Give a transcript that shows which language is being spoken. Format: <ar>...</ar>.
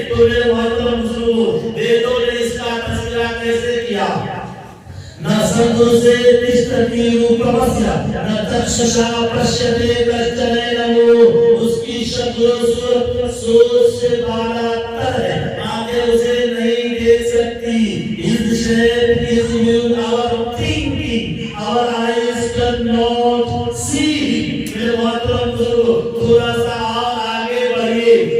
<hi>तो मेरे मोहतरम बुजुर्गों, वेदों ने इसका तस्करा कैसे किया?</hi> <sa>न संतोषे तिष्ठति रूपमस्य न चक्षुषा पश्यते कश्चन।</sa> <hi>उसकी शक्ल सोच से बालातर है, आंखें उसे नहीं देख सकती।</hi> <en>His shape is beyond our thinking, our eyes cannot see.</en> <hi>मेरे मोहतरम बुजुर्गों, थोड़ा सा और आगे बढ़िए।</hi>